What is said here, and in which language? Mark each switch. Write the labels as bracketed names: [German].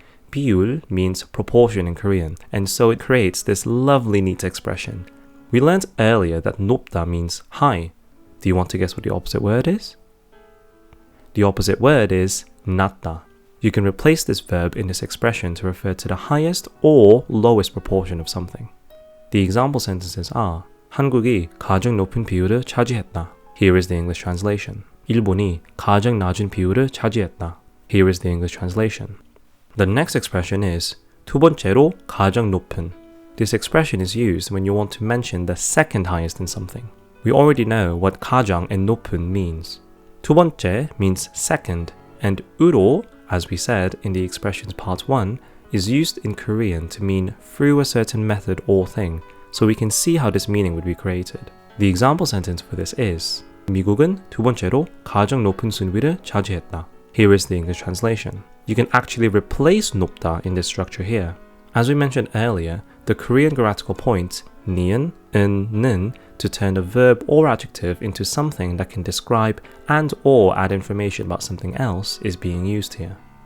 [English] 비율 means proportion in Korean, and so it creates this lovely neat expression. We learned earlier that 높다 means high. Do you want to guess what the opposite word is? The opposite word is 낮다. You can replace this verb in this expression to refer to the highest or lowest proportion of something. The example sentences are [Korean] 한국이 가장 높은 비율을 차지했다. [English] Here is the English translation. [Korean] 일본이 가장 낮은 비율을 차지했다. [English] Here is the English translation. The next expression is [Korean] 두 번째로 가장 높은. [English] This expression is used when you want to mention the second highest in something. We already know what 가장 and 높은 means. 두 번째 means second, and 으로, as we said in the expressions part 1, is used in Korean to mean through a certain method or thing, so we can see how this meaning would be created. The example sentence for this is [Korean] 미국은 두 번째로 가장 높은 순위를 차지했다. [English] Here is the English translation. You can actually replace 높다 in this structure here. As we mentioned earlier, the Korean grammatical point 니은, 은, 는 to turn a verb or adjective into something that can describe and or add information about something else is being used here.